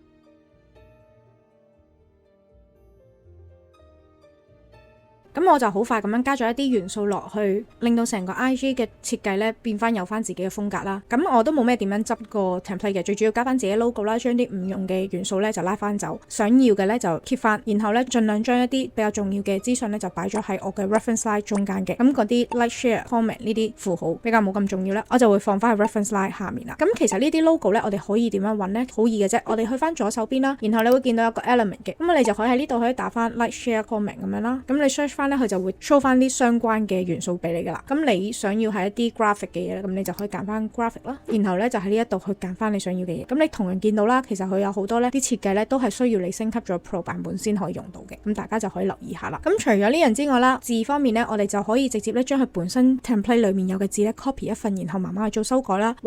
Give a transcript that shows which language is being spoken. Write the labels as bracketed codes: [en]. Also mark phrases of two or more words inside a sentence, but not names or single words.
[yue] 咁我就好快咁樣加咗一啲元素落去，令到成個 IG 嘅設計咧變翻有翻自己嘅風格啦。咁我都冇咩點樣執個 template 嘅，最主要加翻自己 logo 啦，將啲唔用嘅元素咧就拉翻走，想要嘅咧就 keep 翻，然後咧盡量將一啲比較重要嘅資訊咧就擺咗喺我嘅 [en] reference line [yue] 中間嘅。咁嗰啲 [en] like share comment [yue] 呢啲符號比較冇咁重要咧，我就會放翻喺 [en] reference line [yue] 下面啦。咁其實呢啲 logo 咧我哋可以點樣揾咧？好易嘅啫，我哋去翻左手邊啦，然後你會見到有個 element 嘅，咁你就可以喺呢度可以打翻 [en] like share comment [yue] 咁樣啦。咁你 search 翻咧佢就會 show 翻啲相關嘅元素俾你噶啦。咁你想要係一啲 graphic 嘅嘢咧，咁你就可以揀翻 graphic 啦。然後咧就喺呢一度去揀翻你想要嘅嘢。咁你同樣見到啦，其實佢有好多咧啲設計咧都係需要你升級咗 Pro 版本先可以用到嘅。咁大家就可以留意下啦。咁除咗呢樣之外啦，字方面咧，我哋就可以直接咧將佢本身 template 裏面有嘅字咧 copy 一份，然後慢慢去做修改啦。